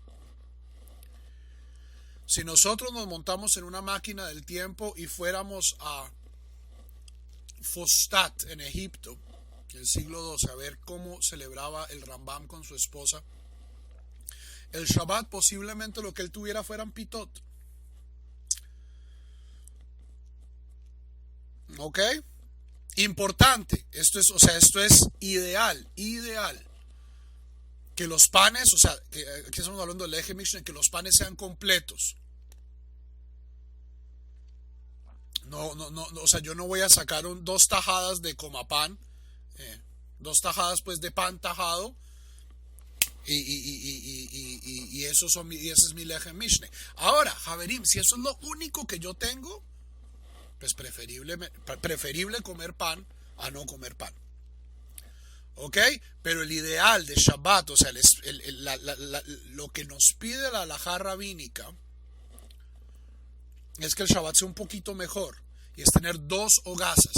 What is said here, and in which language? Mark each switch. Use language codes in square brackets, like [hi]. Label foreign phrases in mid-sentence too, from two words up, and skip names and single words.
[es] Si nosotros nos montamos en una máquina del tiempo y fuéramos a Fostat en Egipto, en el siglo XII, a ver cómo celebraba el Rambam con su esposa, el Shabbat posiblemente lo que él tuviera fueran pitot. ¿Ok? Importante, esto es ideal, que los panes, aquí estamos hablando del [he] לחם משנה, [es] que los panes sean completos. No, yo no voy a sacar 2 tajadas de comapán, 2 tajadas pues de pan tajado, y ese es mi [he] לחם משנה. [es] Ahora, Javerim, si eso es lo único que yo tengo, pues preferible comer pan a no comer pan. ¿Ok? Pero el ideal de Shabbat, o sea, lo que nos pide la halajá rabínica es que el Shabbat sea un poquito mejor y es tener 2 hogazas.